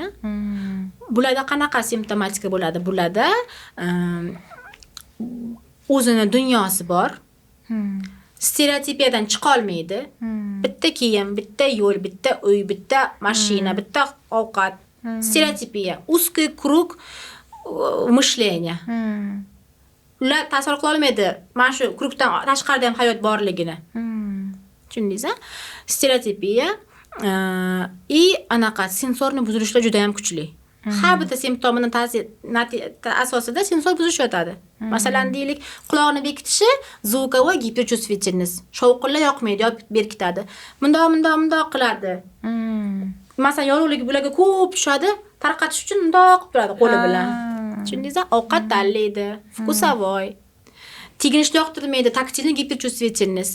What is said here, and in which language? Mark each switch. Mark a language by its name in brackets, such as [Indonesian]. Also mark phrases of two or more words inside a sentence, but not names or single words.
[Uzbek] Bularda qanaqa simptomatika bo'ladi? Bularda o'zini dunyosi bor. stereotipiyadan chiqa olmaydi. Bitta kiyim, bitta yo'l, bitta uy, bitta mashina, bitta ovqat. Stereotipiya, [Russian] узкий kruг мышления. [Uzbek] Ular tasavvur qila olmaydi mana shu krugdan tashqarida ham hayot borligini. Tushundingiz-a? Stereotipiya и anaqa sensorni buzilishlar juda ham kuchli. Har bitta simptomini asosida sensor buzilish yotadi. Masalan, deylik, quloqni bekitishi [Russian] звуковой гиперчувствительность. [Uzbek] Shovqinlar yoqmaydi, yo berkitadi. Mundoq qiladi. Masalan, yorug'lik bularga ko'p tushadi, tarqatish uchun mundoq qilib turadi qo'li bilan. Tushundingiz-a? Ovqat tanlaydi, вкусовой. Teginishni yoqtirmaydi, taktilni giperchувствительность.